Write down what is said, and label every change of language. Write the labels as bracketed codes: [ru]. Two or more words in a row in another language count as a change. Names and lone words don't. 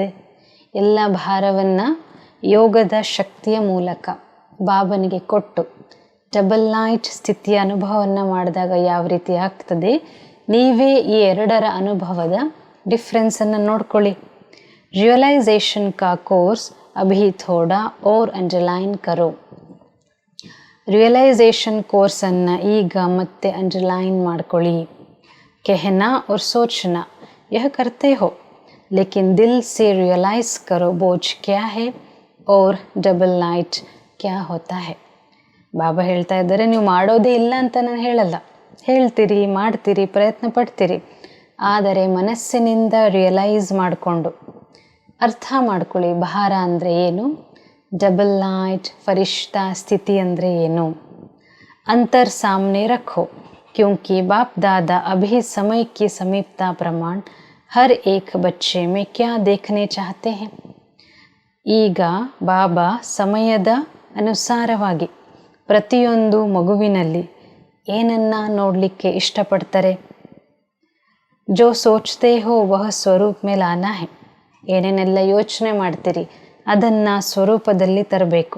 [kn] ಎಲ್ಲ ಭಾರವನ್ನು ಯೋಗದ ಶಕ್ತಿಯ ಮೂಲಕ ಬಾಬನಿಗೆ ಕೊಟ್ಟು [en] double light [kn] ಸ್ಥಿತಿಯ ಅನುಭವವನ್ನು ಮಾಡಿದಾಗ ಯಾವ ರೀತಿ ಆಗ್ತದೆ? ನೀವೇ ಈ ಎರಡರ ಅನುಭವದ ಡಿಫ್ರೆನ್ಸನ್ನು ನೋಡ್ಕೊಳ್ಳಿ. [hi] रियलाइज़ेशन का कोर्स अभी थोड़ा और अंडरलाइन करो. [kn] ರಿಯಲೈಸೇಷನ್ ಕೋರ್ಸನ್ನು ಈಗ ಮತ್ತೆ ಅಂಡರ್ಲೈನ್ ಮಾಡ್ಕೊಳ್ಳಿ. [hi] कहना और सोचना यह करते हो, लेकिन दिल से रियलाइज करो बोझ क्या है और [en] double light [hi] क्या होता है. [kn] ಬಾಬಾ ಹೇಳ್ತಾ ಇದ್ದಾರೆ, ನೀವು ಮಾಡೋದೇ ಇಲ್ಲ ಅಂತ ನಾನು ಹೇಳಲ್ಲ, ಹೇಳ್ತೀರಿ, ಮಾಡ್ತೀರಿ, ಪ್ರಯತ್ನ ಪಡ್ತೀರಿ, ಆದರೆ ಮನಸ್ಸಿನಿಂದ ರಿಯಲೈಸ್ ಮಾಡಿಕೊಂಡು ಅರ್ಥ ಮಾಡ್ಕೊಳ್ಳಿ ಭಾರ ಅಂದರೆ ಏನು, [en] double light [kn] ಫರಿಷ್ಠಾ ಸ್ಥಿತಿ ಅಂದರೆ ಏನು. [hi] अंतर सामने रखो, क्योंकि बाप दादा अभी समय की समीपता प्रमाण हर एक बच्चे में क्या देखने चाहते हैं. [kn] ಈಗ ಬಾಬಾ ಸಮಯದ ಅನುಸಾರವಾಗಿ ಪ್ರತಿಯೊಂದು ಮಗುವಿನಲ್ಲಿ ಏನನ್ನ ನೋಡಲಿಕ್ಕೆ ಇಷ್ಟಪಡ್ತಾರೆ? [hi] जो सोचते हो वह स्वरूप में लाना है. [kn] ಏನೇನೆಲ್ಲ ಯೋಚನೆ ಮಾಡ್ತೀರಿ ಅದನ್ನು ಸ್ವರೂಪದಲ್ಲಿ ತರಬೇಕು.